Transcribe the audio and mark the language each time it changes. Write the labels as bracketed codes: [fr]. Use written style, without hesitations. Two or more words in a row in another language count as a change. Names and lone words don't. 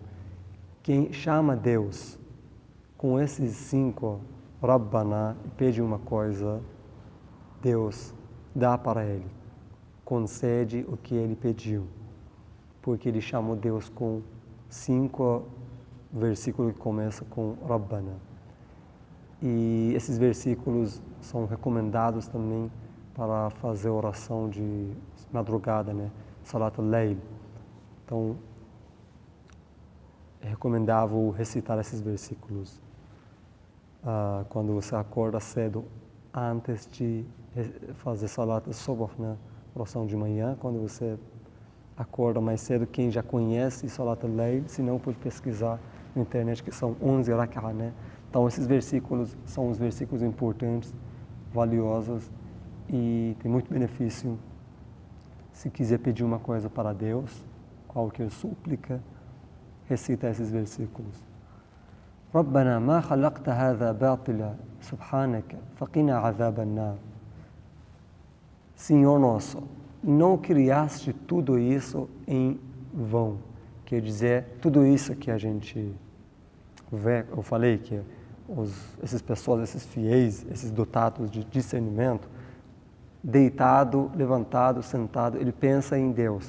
[pt] Quem chama Deus com esses 5 Rabbana e pede uma coisa, Deus dá para ele, concede o que ele pediu, porque ele chamou Deus com 5 versículos que começam com Rabbana. E esses versículos são recomendados também para fazer oração de madrugada, né? Salat al-Layl. Então, é recomendável recitar esses versículos quando você acorda cedo, antes de fazer Salat al-Subh, né? Oração de manhã, quando você acorda mais cedo, quem já conhece Salat al-Layl, se não pode pesquisar na internet, que são 11 rak'ah, né? Então, esses versículos são os versículos importantes, valiosos, e tem muito benefício. Se quiser pedir uma coisa para Deus, qualquer súplica, recita esses versículos. [ar] ربنا ما خلقت هذا باطلا، سبحانك، فقنا عذاب النار. [pt] Senhor nosso, não criaste tudo isso em vão. Quer dizer, tudo isso que a gente vê, eu falei que essas pessoas, esses fiéis, esses dotados de discernimento, deitado, levantado, sentado, ele pensa em Deus.